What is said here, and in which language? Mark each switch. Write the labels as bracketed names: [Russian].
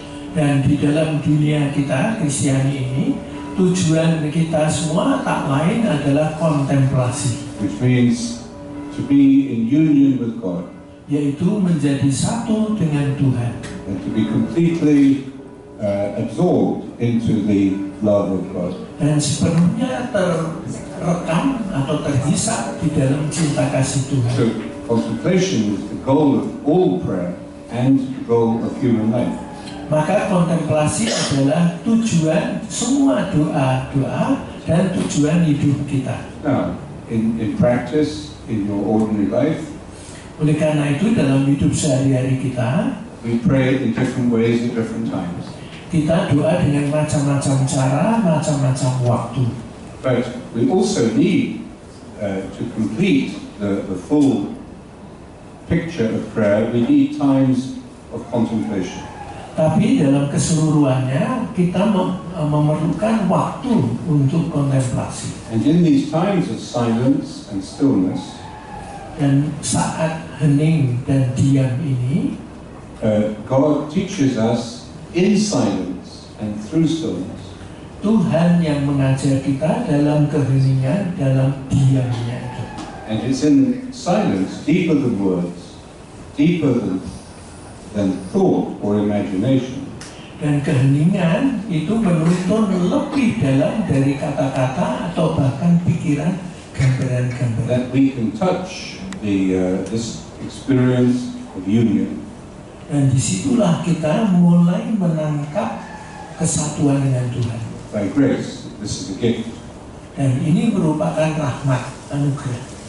[Indonesian] Dan di dalam dunia kita Kristiani ini, tujuan kita semua tak lain adalah kontemplasi. [English] Which means to be in union with God. [Indonesian] Yaitu menjadi satu dengan Tuhan. [English] And to be completely absorbed into the love of God. [Indonesian] Dan sepenuhnya terekam atau terhisap di dalam cinta kasih Tuhan. [English] So contemplation is the goal of all prayer and the goal of human life. [Indonesian] Maka kontemplasi adalah tujuan semua doa-doa dan tujuan hidup kita. [English] Now, in practice, in your ordinary life, [Indonesian] oleh karena itu dalam hidup sehari-hari kita, [English] we pray in different ways at different times. [Indonesian] Kita doa dengan macam-macam cara, macam-macam waktu. [English] But we also need to complete the full picture of prayer. We need times of contemplation. [Indonesian] Tapi dalam keseluruhannya kita memerlukan waktu untuk kontemplasi. [English] And in these times of silence and stillness, [Indonesian] dan saat hening dan diam ini, [English] God teaches us in silence and through stillness. [Indonesian] Tuhan yang mengajar kita dalam keheningan, dalam diamnya itu. [English] And it's in silence, deeper than words, deeper than thought or imagination. [Indonesian] Dan keheningan itu menuntun lebih dalam dari kata-kata atau bahkan pikiran, gambaran-gambaran. [English] That we can touch this experience of union. [Indonesian] Dan disitulah kita mulai menangkap kesatuan dengan Tuhan. [English] By grace, this is a gift. [Indonesian] Dan ini merupakan rahmat, anugerah.